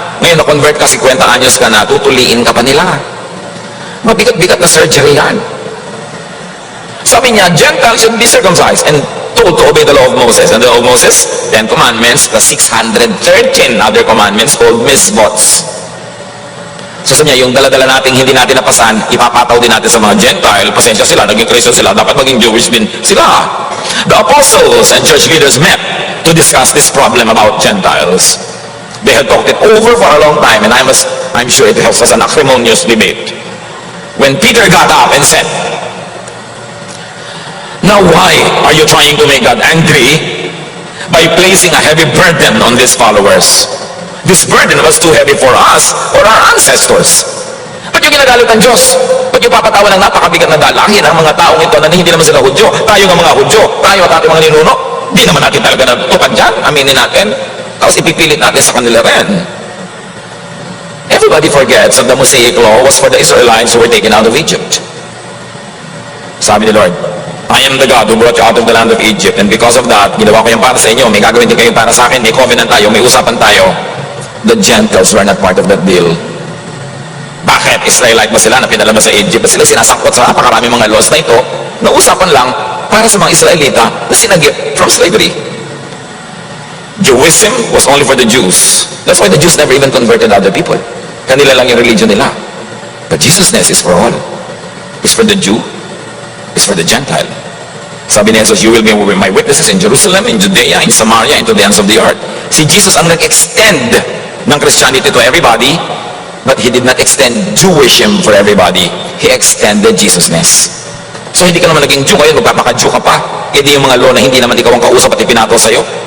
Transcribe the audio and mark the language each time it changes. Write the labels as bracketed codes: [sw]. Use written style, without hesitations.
[tl] Ngayon, na-convert ka 50 anyos ka na, tutuliin ka pa nila. Mabigat-bigat na surgery yan. Sabi niya, [en] Gentiles should be circumcised and told to obey the law of Moses. And the law of Moses, 10 commandments, plus 613 other commandments called misbots. [tl] So sa niya, yung dala-dala nating hindi natin napasan, ipapataw din natin sa mga Gentile. Pasensya sila, naging Christian sila, dapat maging Jewish din sila. [en] The apostles and church leaders met to discuss this problem about Gentiles. They had talked it over for a long time, and I'm sure it was an acrimonious debate. When Peter got up and said, now why are you trying to make God angry by placing a heavy burden on these followers? This burden was too heavy for us or our ancestors. [tl] Ba't yung ginagalit ng Diyos? Ba't yung papatawa ng napakabigat na dalangin ang mga taong ito na hindi naman sila Hudyo? Tayo ng mga Hudyo, tayo at ating mga ninuno. Di naman natin talaga natutukan dyan, aminin natin. Tapos ipipilit natin sa kanila rin. [en] Everybody forgets that the Mosaic law was for the Israelites who were taken out of Egypt. [tl] Sabi ni Lord, [en] I am the God who brought you out of the land of Egypt, and because of that, [tl] ginawa ko yan para sa inyo. May gagawin din kayo para sa akin. May covenant tayo, may usapan tayo. [en] The Gentiles were not part of that deal. [tl] Bakit? Israelite ba sila na pinalabas sa Egypt? Ba sila sinasangkot sa napakaraming mga laws na ito na usapan lang para sa mga Israelita na sinagip from slavery? [en] Jewism was only for the Jews. That's why the Jews never even converted other people. [tl] Kanila lang yung religion nila. [en] But Jesus' is for all. It's for the Jew. It's for the Gentile. [tl] Sabi ni Jesus, [en] you will be my witnesses in Jerusalem, in Judea, in Samaria, and to the ends of the earth. [tl] Si Jesus ang nag-extend ng [en] Christianity to everybody, but He did not extend Jewism for everybody. He extended Jesus-ness. [tl] So hindi ka naman naging Jew, ngayon magpapaka-Jew ka pa. Hindi yung mga law na hindi naman ikaw ang kausap at ipinato sa'yo.